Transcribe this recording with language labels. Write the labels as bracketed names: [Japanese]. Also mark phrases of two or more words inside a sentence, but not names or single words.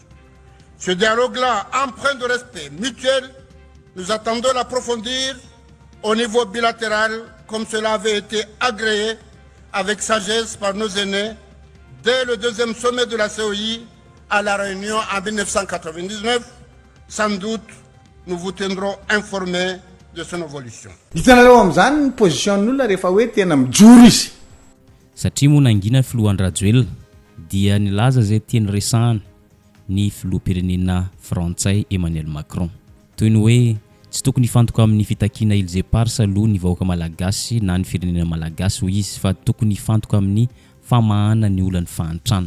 [French] Ce dialogue-là, empreint de respect mutuel, nous attendons l'approfondir au niveau bilatéral, comme cela avait été agréé avec sagesse par nos aînés dès le deuxième sommet de la CEI à La Réunion en 1999. Sans doute, nous vous tiendrons informés de son évolution. [Malagasy] Hitanareo am'zany ny position-n'olona rehefa hoe tena mijoro izy. Satria moa nangina filohan'ny Rajoelina dia nilaza zay tiany resahana ny filoham-pirenena frantsay Emmanuel Macron. Toy ny hoe tsy tokony hifantoka amin'ny fitakiana Îles Éparses aloha ny vahoaka malagasy na ny firenena malagasy ho izy fa tokony hifantoka amin'ny famahana ny olany fahantrana.